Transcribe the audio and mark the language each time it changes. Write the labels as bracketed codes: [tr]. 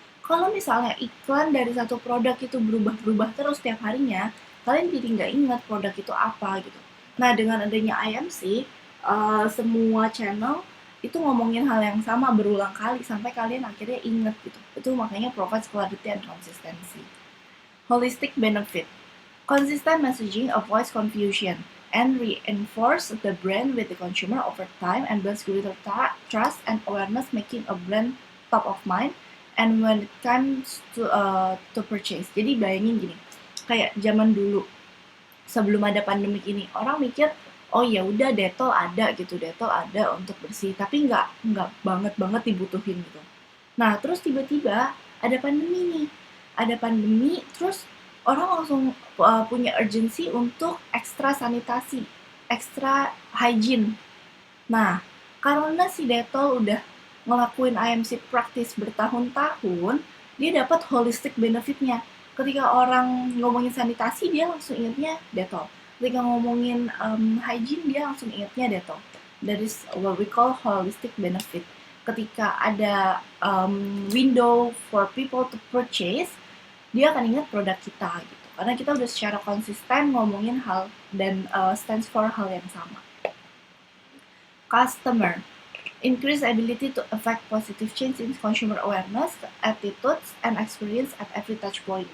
[id] Kalau misalnya iklan dari satu produk itu berubah-berubah terus setiap harinya, kalian jadi nggak ingat produk itu apa gitu. Nah, dengan adanya IMC, semua channel itu ngomongin hal yang sama berulang kali sampai kalian akhirnya inget gitu. Itu makanya [en] provides clarity and consistency. Holistic benefit. Consistent messaging avoids confusion and reinforce the brand with the consumer over time and builds greater trust and awareness, making a brand top of mind and when it comes to purchase. [id] Jadi bayangin gini, kayak zaman dulu sebelum ada pandemik ini, orang mikir oh ya udah Dettol ada gitu, Dettol ada untuk bersih, tapi nggak banget dibutuhin gitu. Nah, terus tiba-tiba ada pandemi terus orang langsung punya urgency untuk ekstra sanitasi, ekstra hygiene. Nah, karena si Dettol udah ngelakuin IMC practice bertahun-tahun, dia dapat holistic benefitnya. Ketika orang ngomongin sanitasi, dia langsung ingatnya Dettol. Ketika ngomongin hygiene, dia langsung ingatnya Dettol. [en] That is what we call holistic benefit. [id] Ketika ada [en] window for people to purchase, [id] dia akan ingat produk kita gitu. Karena kita udah secara konsisten ngomongin hal dan stands for hal yang sama. [en] Customer. Increase ability to affect positive change in consumer awareness, attitudes, and experience at every touch point.